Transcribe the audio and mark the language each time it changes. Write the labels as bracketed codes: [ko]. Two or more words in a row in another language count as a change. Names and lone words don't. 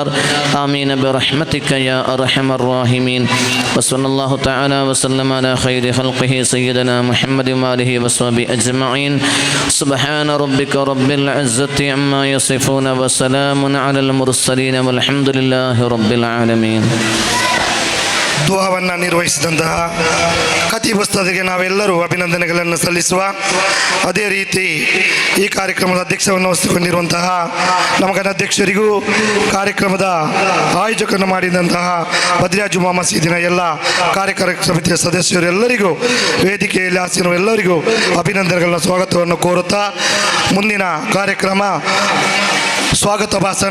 [ar] آمين برحمتك يا أرحم الراحمين. وصلى الله تعالى وسلم على خير خلقه سيدنا محمد وآله وصحبه أجمعين. سبحان ربك رب العزة عما يصفون وسلام على المرسلين والحمد لله رب العالمين. [kn] ದುಆವನ್ನು ನಿರ್ವಹಿಸಿದಂತಹ ಖತೀಬ್ ಉಸ್ತಾದ್ಗೆ ನಾವೆಲ್ಲರೂ ಅಭಿನಂದನೆಗಳನ್ನು ಸಲ್ಲಿಸುವ. ಅದೇ ರೀತಿ ಈ ಕಾರ್ಯಕ್ರಮದ ಅಧ್ಯಕ್ಷವನ್ನು ವಹಿಸಿಕೊಂಡಿರುವಂತಹ ನಮ್ಮ ಅಧ್ಯಕ್ಷರಿಗೂ ಕಾರ್ಯಕ್ರಮದ ಆಯೋಜಕರನ್ನು ಮಾಡಿದಂತಹ ಬದ್ರಿಯಾ ಜುಮ್ಮಾ ಮಸೀದಿನ ಎಲ್ಲ ಕಾರ್ಯಕಾರಿ ಸಮಿತಿಯ ಸದಸ್ಯರೆಲ್ಲರಿಗೂ ವೇದಿಕೆಯಲ್ಲಿ ಆಸೀನರೆಲ್ಲರಿಗೂ ಅಭಿನಂದನೆಗಳ ಸ್ವಾಗತವನ್ನು ಕೋರುತ್ತಾ ಮುಂದಿನ ಕಾರ್ಯಕ್ರಮ ಸ್ವಾಗತ ಭಾಷಣ.